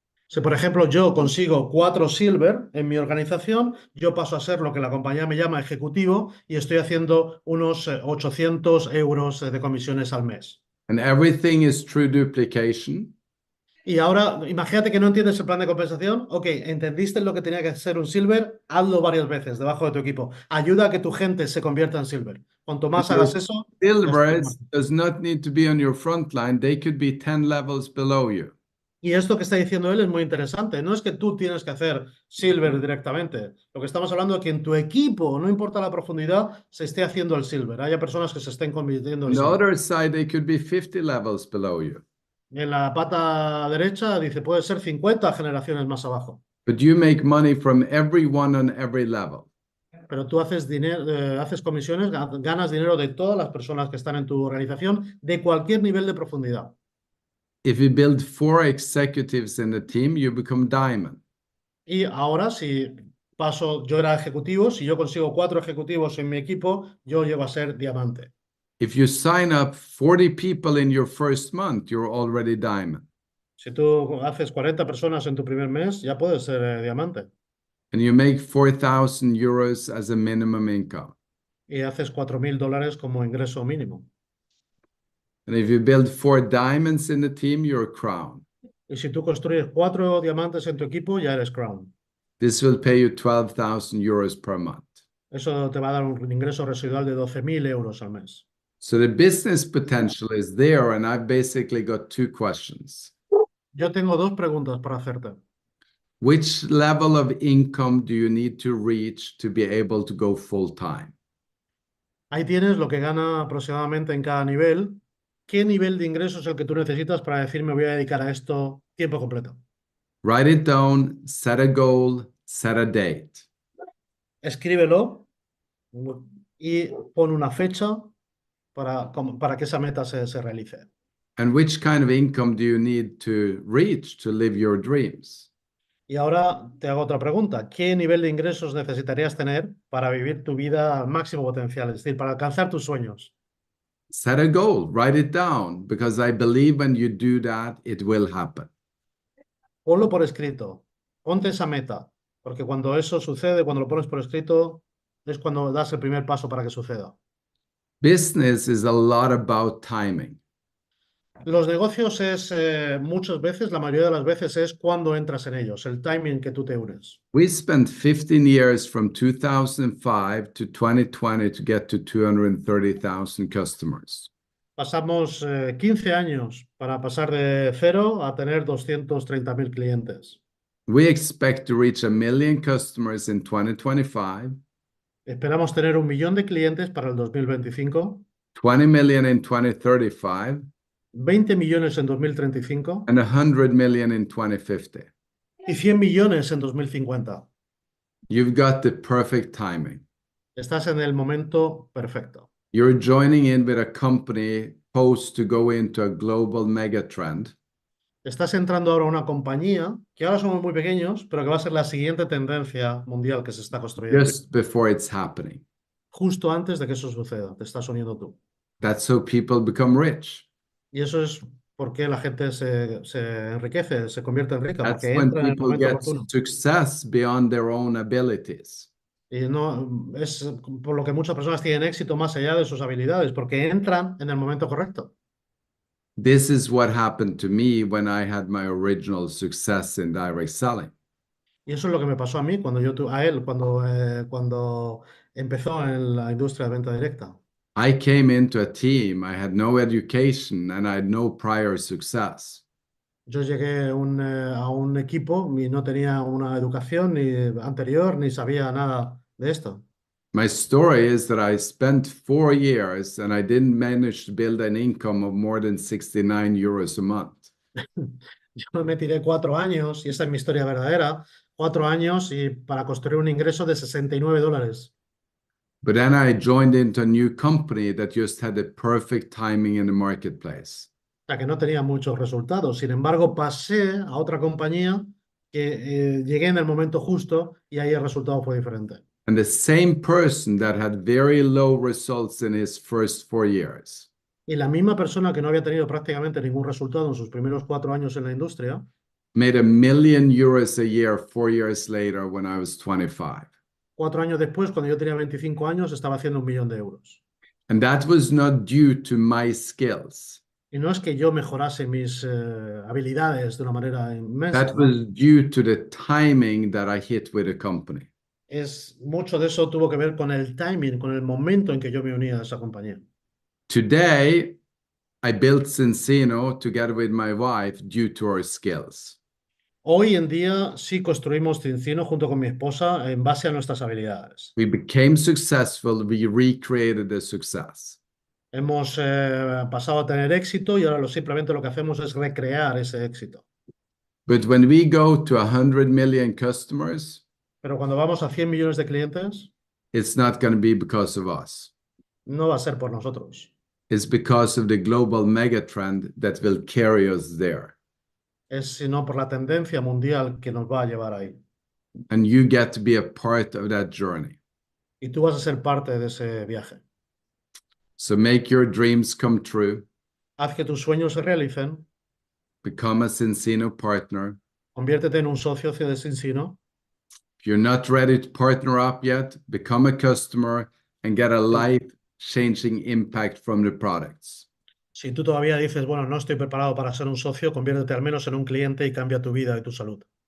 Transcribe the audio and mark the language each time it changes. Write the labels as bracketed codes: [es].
[es] Si, por ejemplo, yo consigo 4 silver en mi organización, yo paso a ser lo que la compañía me llama ejecutivo y estoy haciendo unos 800 euros de comisiones al mes. [en] And everything is true duplication. [es] Y ahora, imagínate que no entiendes el plan de compensación. Ok, entendiste lo que tenía que ser un silver, hazlo varias veces debajo de tu equipo. Ayuda a que tu gente se convierta en silver. Cuanto más hagas eso, [en] Silvers does not need to be on your front line. They could be 10 levels below you. [es] y esto que está diciendo él es muy interesante. No es que tú tienes que hacer silver directamente. Lo que estamos hablando es que en tu equipo, no importa la profundidad, se esté haciendo el silver. Haya personas que se estén convirtiendo en [en] On the [es] silver. [en] other side, they could be 50 levels below you. [es] En la pata derecha dice, puede ser 50 generaciones más abajo. [en] But you make money from everyone on every level. [es] Pero tú haces dinero, haces comisiones, ganas dinero de todas las personas que están en tu organización, de cualquier nivel de profundidad. [en] If you build 4 executives in the team, you become diamond. [es] Y ahora, si yo era ejecutivo, si yo consigo 4 ejecutivos en mi equipo, yo llego a ser diamante. [en] If you sign up 40 people in your first month, you're already diamond. [es] Si tú haces 40 personas en tu primer mes, ya puedes ser diamante. [en] And you make 4,000 euros as a minimum income. [es] Y haces $4.000 como ingreso mínimo. [en] And if you build 4 diamonds in the team, you're a crown. [es] Y si tú construyes 4 diamantes en tu equipo, ya eres crown. [en] This will pay you 12,000 euros per month. [es] Eso te va a dar un ingreso residual de 12.000 euros al mes. [en] So the business potential is there, and I've basically got 2 questions. [es] Yo tengo 2 preguntas para hacerte. [en] Which level of income do you need to reach to be able to go full time? [es] Ahí tienes lo que gana aproximadamente en cada nivel. ¿Qué nivel de ingreso es el que tú necesitas para decir me voy a dedicar a esto tiempo completo? [en] Write it down, set a goal, set a date. [es] Escríbelo y pon una fecha para que esa meta se realice. [en] And which kind of income do you need to reach to live your dreams? [es] Y ahora te hago otra pregunta. ¿Qué nivel de ingresos necesitarías tener para vivir tu vida al máximo potencial? Es decir, para alcanzar tus sueños. [en] Set a goal, write it down, because I believe when you do that, it will happen. [es] Ponlo por escrito. Ponte esa meta. Porque cuando eso sucede, cuando lo pones por escrito, es cuando das el primer paso para que suceda. [en] Business is a lot about timing. [es] Los negocios es muchas veces, la mayoría de las veces es cuando entras en ellos, el timing que tú te unes. [en] We spent 15 years from 2005 to 2020 to get to 230,000 customers. [es] Pasamos 15 años para pasar de 0 a tener 230.000 clientes. [en] We expect to reach 1 million customers in 2025, [es] Esperamos tener 1 millón de clientes para el 2025, [en] 20 million in 2035, [es] 20 millones en 2035 [en] and 100 million in 2050. [es] y 100 millones en 2050. [en] You've got the perfect timing. [es] Estás en el momento perfecto. [en] You're joining in with a company poised to go into a global mega trend. [es] Estás entrando ahora a una compañía que ahora somos muy pequeños, pero que va a ser la siguiente tendencia mundial que se está construyendo. [en] just before it's happening. [es] Justo antes de que eso suceda, te estás uniendo tú. [en] That's how people become rich. [es] Y eso es por qué la gente se enriquece, se convierte en rica, [en] That's [es] porque [en] when [es] entra en el [en] people [es] momento [en] get [es] oportuno. [en] success beyond their own abilities. [es] Y no es por lo que muchas personas tienen éxito más allá de sus habilidades, porque entran en el momento correcto. [en] This is what happened to me when I had my original success in direct selling. [es] Y eso es lo que me pasó a mí cuando a él cuando empezó en la industria de venta directa. [en] I came into a team, I had no education and I had no prior success. [es] Yo llegué a un equipo y no tenía una educación ni anterior ni sabía nada de esto. [en] My story is that I spent 4 years and I didn't manage to build an income of more than 69 euros a month. [es] Yo me tiré 4 años, y esa es mi historia verdadera, 4 años y para construir un ingreso de $69. [en] But then I joined into a new company that just had the perfect timing in the marketplace. [es] O sea, que no tenía muchos resultados. Sin embargo, pasé a otra compañía que llegué en el momento justo y ahí el resultado fue diferente. [en] And the same person that had very low results in his first 4 years [es] Y la misma persona que no había tenido prácticamente ningún resultado en sus primeros 4 años en la industria, [en] made €1 million a year 4 years later when I was 25. [es] 4 años después, cuando yo tenía 25 años, estaba haciendo 1 millón de euros. [en] And that was not due to my skills. [es] Y no es que yo mejorase mis habilidades de una manera inmensa, [en] That [es] ¿no? [en] was due to the timing that I hit with the company. [es] Mucho de eso tuvo que ver con el timing, con el momento en que yo me uní a esa compañía. [en] Today, I built Zinzino together with my wife due to our skills. [es] Hoy en día sí construimos Zinzino junto con mi esposa en base a nuestras habilidades. [en] We became successful, we recreated the success. [es] Hemos pasado a tener éxito y ahora simplemente lo que hacemos es recrear ese éxito. [en] But when we go to 100 million customers, [es] Pero cuando vamos a 100 millones de clientes, [en] it's not going to be because of us. [es] no va a ser por nosotros. [en] It's because of the global megatrend that will carry us there. [es] Es sino por la tendencia mundial que nos va a llevar ahí. [en] And you get to be a part of that journey. [es] Y tú vas a ser parte de ese viaje. [en] So make your dreams come true. [es] Haz que tus sueños se realicen. [en] Become a Zinzino partner. [es] Conviértete en un socio de Zinzino. [en] If you're not ready to partner up yet, become a customer and get a life-changing impact from the products. [es] Si tú todavía dices, bueno, no estoy preparado para ser un socio, conviértete al menos en un cliente y cambia tu vida y tu salud.